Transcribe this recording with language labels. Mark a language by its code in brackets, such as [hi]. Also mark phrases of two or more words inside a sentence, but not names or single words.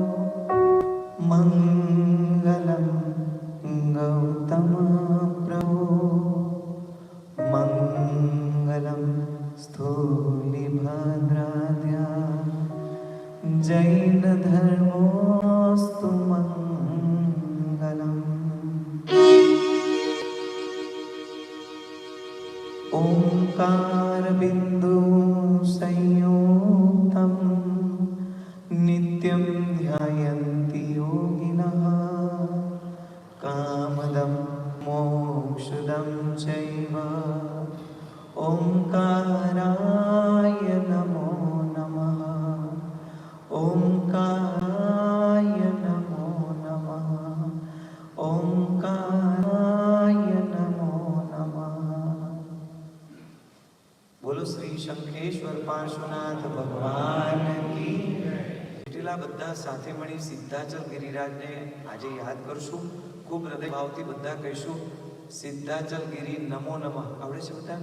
[sa] મંગલમ ગૌતમ પ્રભો, મંગલમ સ્થૂલિભદ્રાદ્યા, જૈન ધર્મોસ્તુ મંગલમ. ओंकार बिंदु संयुक्तं नित्यं ध्यायन्ति योगिनः, कामदं मोक्षदं चैव. ओंकाराय नमो नमः, ओंकाराय नमो नमः, ओंकाराय नमो नमः. [gu] બોલો શ્રી શંખેશ્વર પાર્શ્વનાથ ભગવાન કી. જેટલા બધા સાથે મળી સિદ્ધાચલ ગિરિરાજને આજે યાદ કરશું. ખૂબ હૃદય ભાવથી બધા કહીશું સિદ્ધાચલ ગિરી [sa] નમો નમઃ. [gu] આવડે છે બધાને?